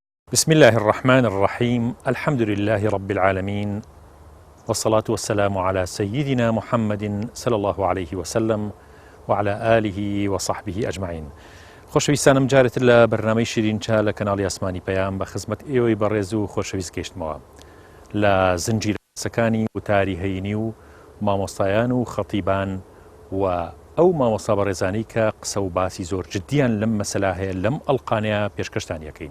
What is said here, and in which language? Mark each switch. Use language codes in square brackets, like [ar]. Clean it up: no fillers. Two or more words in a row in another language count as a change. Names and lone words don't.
[ar] بسم الله الرحمن الرحيم. الحمد لله رب العالمين، والصلاة والسلام على سيدنا محمد صلى الله عليه وسلم وعلى آله وصحبه أجمعين. [ckb] خۆشەویستانم جارێت لە بەرنامەی شیرینچا لە کەناڵی ئاسمانی پەیام بە خزمەت ئێوەی بەڕێز و خۆشەویست گەیشتمەوە لە زنجیرەکانی وتاری هەینی و مامۆستایان و خەتیبان و ئەو مامۆستا بەڕێزانی کە قسە و باسی زۆر جددیان لەم مەسەلا هەیە لەم ئەڵقانەیە پێشکەشتان یەکەین.